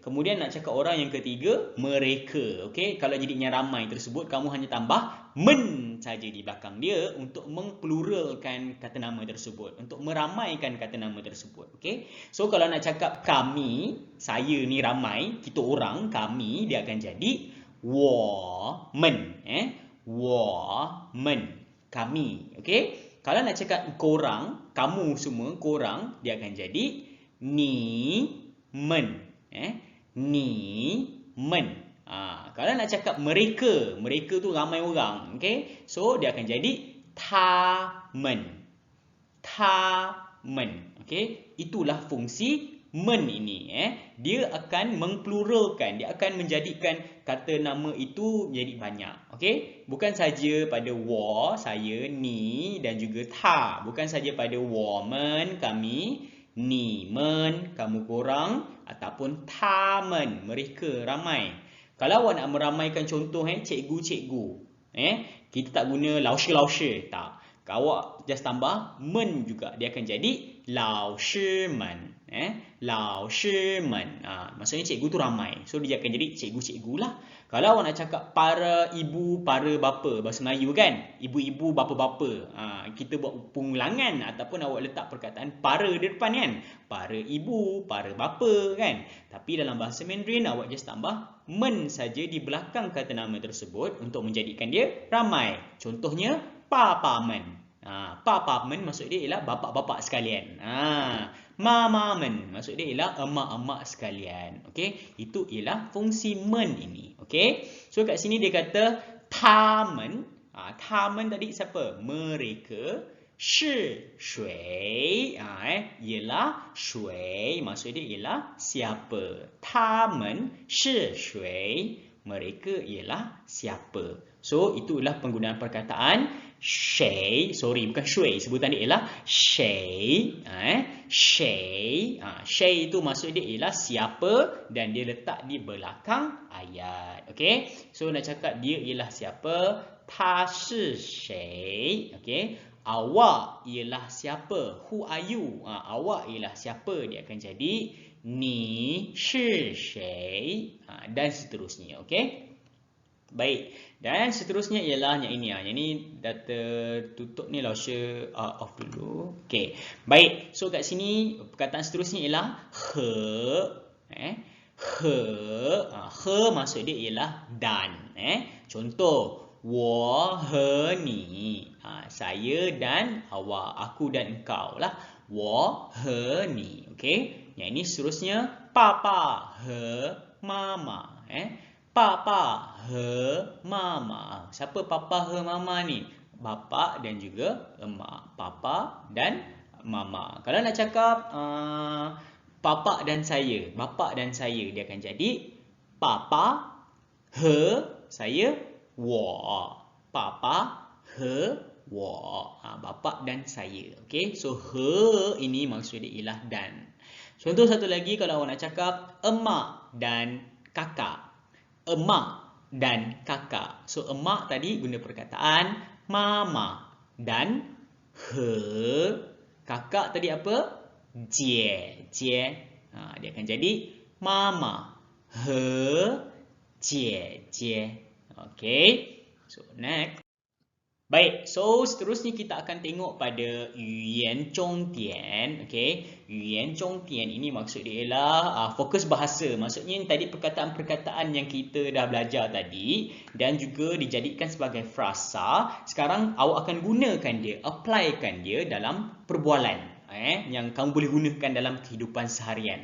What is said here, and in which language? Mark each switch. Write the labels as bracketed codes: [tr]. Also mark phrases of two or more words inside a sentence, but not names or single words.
[ms] Kemudian nak cakap orang yang ketiga, mereka, okey. Kalau jadinya ramai tersebut, kamu hanya tambah men saja di belakang dia untuk mengpluralkan kata nama tersebut, untuk meramaikan kata nama tersebut, okey. So kalau nak cakap kami, saya ni ramai, kita orang, kami, dia akan jadi [zh] 我们, 我们, [ms] kami, okey. Kalau nak cakap korang, kamu semua, korang, dia akan jadi [zh] 你们, 你们. [ms] Kalau nak cakap mereka tu ramai orang, okey. So dia akan jadi 他们, okey. Itulah fungsi men ini dia akan mengpluralkan, dia akan menjadikan kata nama itu menjadi banyak. Okey, bukan saja pada wo saya, ni dan juga ta, bukan saja pada wo men kami, ni men kamu korang, ataupun ta men mereka ramai. Kalau awak nak meramaikan contoh cikgu-cikgu, kita tak guna 老师 tak. Kalau awak just tambah men juga, dia akan jadi [zh] 老师们 老师们. [ms] Maksudnya cikgu tu ramai. So dia akan jadi cikgu-cikgu lah. Kalau awak nak cakap para ibu, para bapa, bahasa Melayu kan, ibu-ibu, bapa-bapa, kita buat pengulangan ataupun awak letak perkataan para di depan kan, para ibu, para bapa kan. Tapi dalam bahasa Mandarin awak just tambah men saja di belakang kata nama tersebut untuk menjadikan dia ramai. Contohnya papa men. Papa men maksud dia ialah bapa-bapa sekalian. Mama men maksud dia ialah emak-emak sekalian. Okey, itu ialah fungsi men ini. Okey, so kat sini dia kata tamen. Tamen tadi siapa? Mereka. [zh] 是谁 [ms] ialah 谁 maksud dia ialah siapa. [zh] 他们是谁 [ms] mereka ialah siapa. So itulah penggunaan perkataan 谁, sorry bukan 谁, sebutan dia ialah [zh] 谁 谁 谁 [ms] itu maksud dia ialah siapa dan dia letak di belakang ayat. Okey, so nak cakap dia ialah siapa, [zh] 他是谁. [ms] Okey, awak ialah siapa, [en] who are you, [ms] awak ialah siapa, dia akan jadi [zh] 你是谁 [ms] dan seterusnya. Okey, baik, dan seterusnya ialah yang ini. Yang ini data tutup ni, laushe off dulu. Okey, baik, so kat sini perkataan seterusnya ialah he. He maksud dia ialah dan. Contoh, [zh] 我和你, [ms] saya dan awak, aku dan engkau lah. [zh] 我和你. [ms] Okey, yang ini seterusnya [zh] papa和妈妈. Papa和妈妈. [ms] Siapa papa和mama ni? Bapa dan juga emak. Papa dan mama. Kalau nak cakap papa dan saya, bapa dan saya, dia akan jadi papa he saya, [zh] 我 papa he 我 [ms] bapa dan saya. Okey, so he ini maksud dia ialah dan. Contoh satu lagi, kalau awak nak cakap emak dan kakak, emak dan kakak. So emak tadi guna perkataan mama dan he. Kakak tadi apa? Jie. Dia akan jadi mama he jie. Okey, so next. Baik, so seterusnya kita akan tengok pada [zh] 语言重点. [ms] Okey, [zh] 语言重点 [ms] ini maksud dia ialah fokus bahasa. Maksudnya tadi perkataan-perkataan yang kita dah belajar tadi dan juga dijadikan sebagai frasa, sekarang awak akan gunakan dia, applykan dia dalam perbualan yang kamu boleh gunakan dalam kehidupan seharian.